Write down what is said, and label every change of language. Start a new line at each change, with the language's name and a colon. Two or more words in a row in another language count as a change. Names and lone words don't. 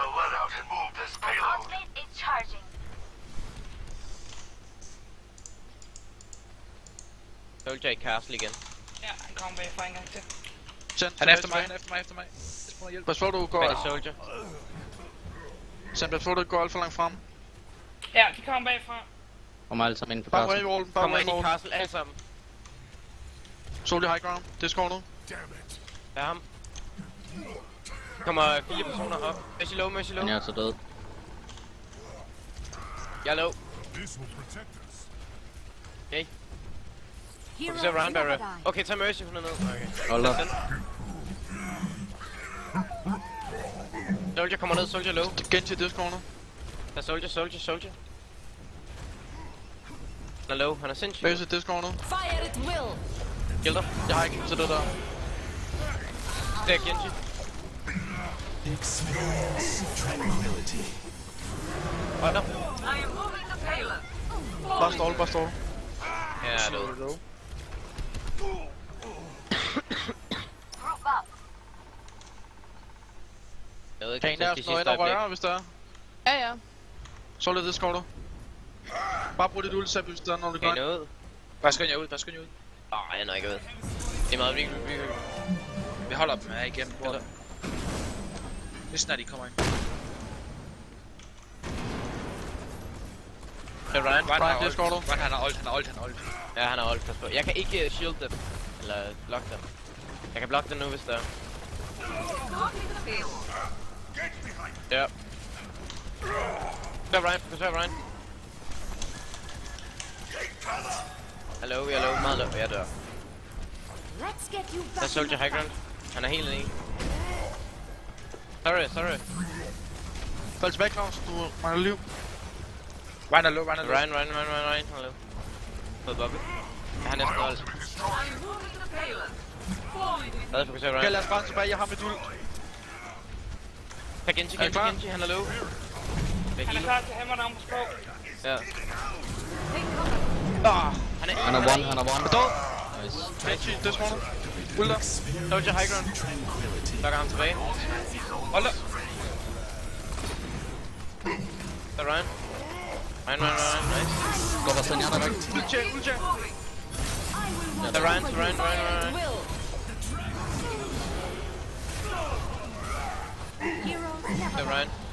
Danish: Soldier i castle igen. Ja, han kommer bagfra en gang til. Han er efter mig. Pas på, du går... Hvad er Soldier? Send pas på, du går alt for langt frem. Ja, de kommer bagfra. Kommer alle sammen ind på Bare castle. rave wallen, bare Kommer rave ind i wallen. castle alle sammen.
English: Soldier high ground,
Danish: det er scornet. Der er ham. Kommer 4 personer op. Mercy low. Han er altså død. Jeg er low. Okay. Fokuser
English: round barrier.
Danish: Okay, tag Mercy, hun er ned. Okay. Hold op. Soldier kommer ned, Soldier low.
English: Genji this corner.
Danish: Der er Soldier. Han er low, han er sindssyg.
English: Base this corner. Fire at will.
Danish: Kill dig. Jeg har ikke til det der. Det er Genji. Hold op. Bare stall. Ja, det er død. Jeg ved ikke, Kan en af os nå ind og røre, hvis der er? Ja. Så lidt
English: this corner.
Danish: Bare brug dit ult, hvis der er noget, du Kan I gør. nå ud? Bare skynd jer ud, Jeg når ikke ud. Det er meget vigtigt. Vi holder dem her igennem bordet. Lige snart de kommer ind. Det er Ryan.
English: Ryan, this corner.
Danish: Ryan, han har ult. Ja, han har ult, pas på. Jeg kan ikke shield dem. Eller block dem. Jeg kan block dem nu, hvis der er. Ja. Fokuser Ryan. Hallo, jeg er low, meget low. Jeg dør. Der er Soldier
English: high ground.
Danish: Han er helt inde i. Sorry. Fald tilbage, Claus. Du mangler liv. Ryan er low. Ryan. Hallo. Fået Bobby. Han er næsten ult. Lad os fokusere Okay, Ryan. lad os bare tilbage. Jeg har mit ult. Tag Genji, han er low. Han er klar til
English: hammer down
Danish: på sprog. Ja. Han er one. Nice.
English: Genji, this corner. Ulter. Soldier high ground.
Danish: Lokker ham tilbage. Hold da. Der er Ryan. Ryan, nice. Går bare sådan, jeg er der væk.
English: Ult check.
Danish: Der er Ryan. Der er Ryan.